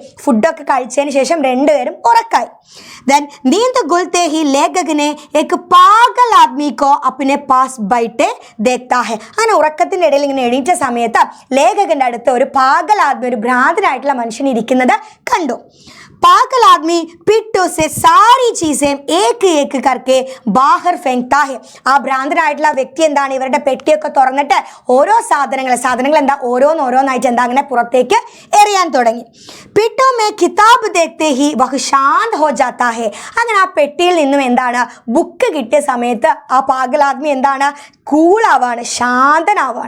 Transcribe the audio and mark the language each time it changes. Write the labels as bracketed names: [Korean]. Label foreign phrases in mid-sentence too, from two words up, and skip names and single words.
[Malayalam] ഫുഡൊക്കെ കഴിച്ചതിന് ശേഷം രണ്ടുപേരും ഉറക്കായി. [Hindi] then नींद खुलते ही लेखक ने एक पागल आदमी को अपने पास बैठे देखता है. [Malayalam] അങ്ങനെ ഉറക്കത്തിൻ്റെ ഇടയിൽ ഇങ്ങനെ എണീറ്റ സമയത്ത് ലേഖകന്റെ അടുത്ത് ഒരു [Hindi] पागल आदमी, [Malayalam] ഒരു ഭ്രാന്തനായിട്ടുള്ള മനുഷ്യൻ ഇരിക്കുന്നത് കണ്ടു. [Hindi] पागल आदमी पिट्टू से सारी चीजें एक एक करके बाहर फेंकता है. [Malayalam] ആ ഭ്രാന്തനായിട്ടുള്ള വ്യക്തി എന്താണ്, ഇവരുടെ പെട്ടിയൊക്കെ തുറന്നിട്ട് ഓരോ സാധനങ്ങൾ എന്താ ഓരോന്നായിട്ട് എന്താ അങ്ങനെ പുറത്തേക്ക് എറിയാൻ തുടങ്ങി. [Hindi] पिट्टू में किताब देखते ही वह शांत हो जाता है. [Malayalam] അങ്ങനെ ആ പെട്ടിയിൽ നിന്നും എന്താണ് ബുക്ക് കിട്ടിയ സമയത്ത് ആ [Hindi] पागल आदमी [Malayalam] എന്താണ് കൂളാവാണ്, ശാന്തനാവാണ്.